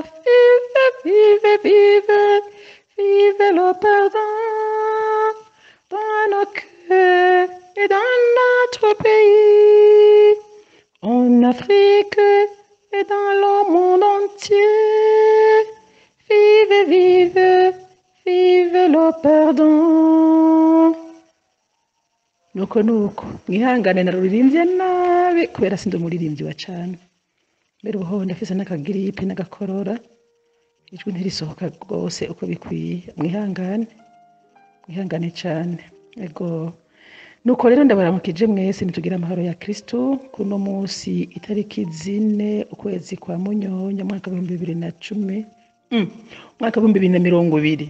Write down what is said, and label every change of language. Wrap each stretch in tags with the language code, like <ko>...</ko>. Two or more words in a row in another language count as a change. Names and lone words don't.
<fr>Vive, vive, vive, vive le pardon dans nos cœurs et dans notre pays, en Afrique et dans le monde entier. Vive, vive, vive le pardon.</fr> <rn>nuko mwihangane naruririmbye nabi kubera sindi umuririmbyi wa cane, mbere ubuho ndafise n'akagiripe n'agakorora, ijwi ntirisohoka rwose uko bikwiye. Mwihangane cane. Ego nuko rero ndabaramukije mwese, nitugira amahoro ya Kristo kuno munsi itariki 4 ukwezi kwa Munyonyo mwaka 2010 mwaka 2020.</rn>